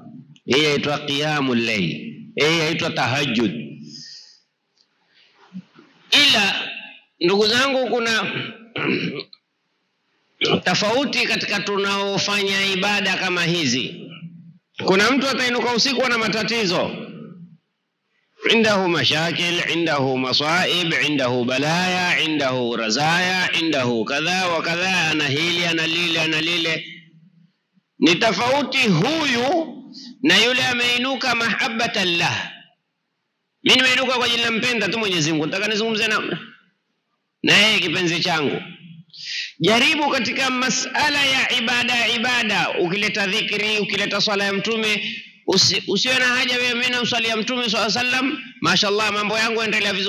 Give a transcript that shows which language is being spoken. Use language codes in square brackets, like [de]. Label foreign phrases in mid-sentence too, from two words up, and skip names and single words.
[sw] Hii inaitwa [ar] قيام الليل, [sw] hii inaitwa tahajjud. Ila ndugu zangu, kuna tofauti katika tunaofanya ibada kama hizi. Kuna mtu atainuka usiku na matatizo, [ar] عنده مشاكل، عنده مصائب، عنده بلايا، عنده رزايا، عنده كذا وكذا، أنا هيلي أنا ليلي أنا ليلي. [sw] Ni tofauti huyu na yule ameinuka [ar] محبةً له. [sw] Mimi nimeinuka kwa ajili nampenda tu Mwenyezi Mungu, nataka nizungumze na yeye kipenzi changu. Jaribu katika masala ya ibada, ukileta dhikri, ukileta swala ya Mtume, usiwe na haja wewe mimi namswalia Mtume [ar] صلى الله عليه وسلم, [sw] mashaallah mambo yangu endelea vizuri.